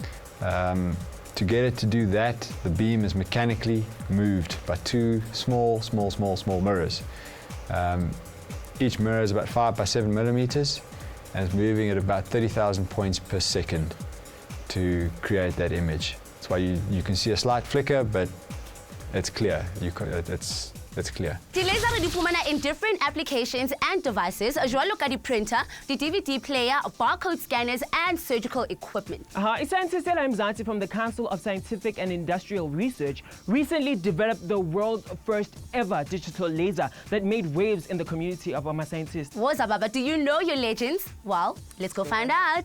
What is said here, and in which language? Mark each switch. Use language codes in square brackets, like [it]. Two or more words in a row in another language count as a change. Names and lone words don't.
[en] To get it to do that, the beam is mechanically moved by two small mirrors. Each mirror is about 5 by 7 millimeters and it's moving at about 30,000 points per second to create that image. That's why you can see a slight flicker, but it's clear. It's clear. The laser [st] di fumana [en] in different applications and devices, [st] jwalo ka di [en] printer, the DVD player, barcode scanners, and surgical equipment. Scientist Mzansi from the Council of Scientific and Industrial Research recently developed the world's first ever digital laser that made waves in the community of our scientists. [zu] Woza Baba, [en] do you know your legends? Well, let's go find out.